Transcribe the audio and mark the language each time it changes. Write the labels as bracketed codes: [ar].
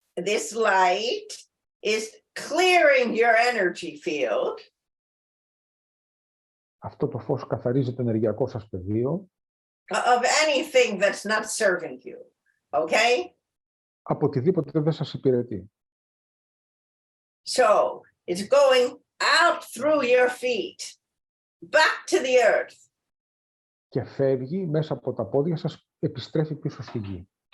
[en] This light is clearing your energy field. [el] Αυτό το φως καθαρίζει το ενεργειακό σας πεδίο [en] Of anything that's not serving you. Okay? [el] από οτιδήποτε δεν σας υπηρετεί. [en] So it's going out through your feet, back to the earth. [el] Και φεύγει μέσα από τα πόδια σας, επιστρέφει πίσω στη γη.